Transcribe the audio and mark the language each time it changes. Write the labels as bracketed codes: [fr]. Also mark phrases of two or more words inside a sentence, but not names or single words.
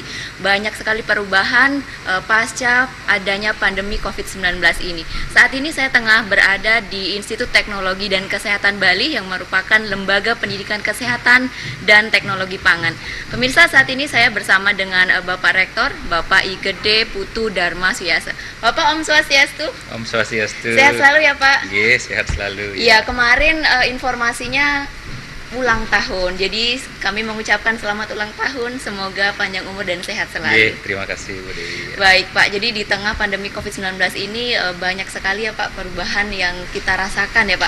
[id] Banyak sekali perubahan pasca adanya pandemi COVID-19 ini. Saat ini saya tengah berada di Institut Teknologi dan Kesehatan Bali yang merupakan lembaga pendidikan kesehatan dan teknologi pangan. Pemirsa, saat ini saya bersama dengan Bapak Rektor, Bapak I Gede Putu Dharma Suyasa. [ban] Bapak, Om Swastiastu. Om Swastiastu. [id] Sehat selalu ya Pak? Yes, sehat selalu. Iya, kemarin informasinya ulang tahun. Jadi kami mengucapkan selamat ulang tahun. Semoga panjang umur dan sehat selalu. Terima kasih Bu Dewi. Baik Pak, jadi di tengah pandemi COVID-19 ini banyak sekali ya Pak perubahan yang kita rasakan ya Pak.